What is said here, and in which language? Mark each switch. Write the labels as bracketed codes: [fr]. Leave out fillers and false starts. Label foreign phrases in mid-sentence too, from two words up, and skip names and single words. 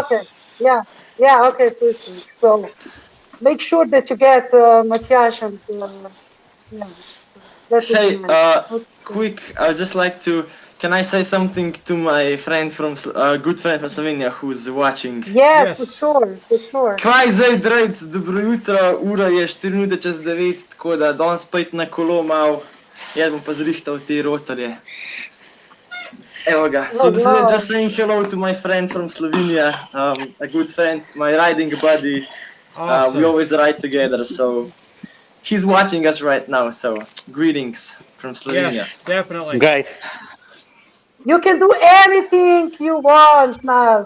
[en] Okay. Yeah. Okay, perfect. So make sure that you get Matthias and yeah. Hey, quick, I'd just like to. Can I say something to my friend good friend from Slovenia who's watching? Yes, for sure. [sl] Kaj zdaj, drejc, dobro jutro, ura je 4 minute čez 9, tako da danes spet na kolo mal, jaz bom pa zrihtal te rotorje. Evo ga. [en] So just saying hello to my friend from Slovenia, a good friend, my riding buddy. Awesome. We always ride together, so he's watching us right now, so greetings from Slovenia. Yes, definitely. Great. You can do anything you want now.